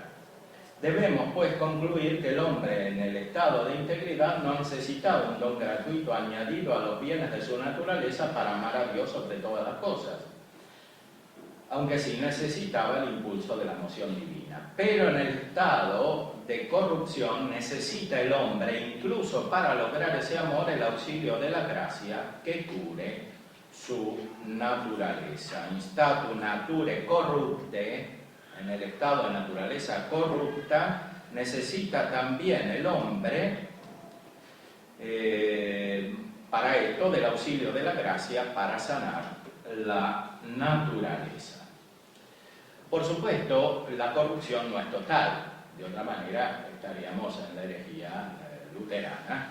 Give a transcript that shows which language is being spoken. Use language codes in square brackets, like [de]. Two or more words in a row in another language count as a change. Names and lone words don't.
[es] Debemos, pues, concluir que el hombre en el estado de integridad no necesitaba un don gratuito añadido a los bienes de su naturaleza para amar a Dios sobre todas las cosas, aunque sí necesitaba el impulso de la emoción divina. Pero en el estado de corrupción necesita el hombre, incluso para lograr ese amor, el auxilio de la gracia que cure su naturaleza. [la] In statu nature corrupte, [es] en el estado de naturaleza corrupta, necesita también el hombre para esto del auxilio de la gracia para sanar la naturaleza. Por supuesto, la corrupción no es total, de otra manera estaríamos en la herejía luterana.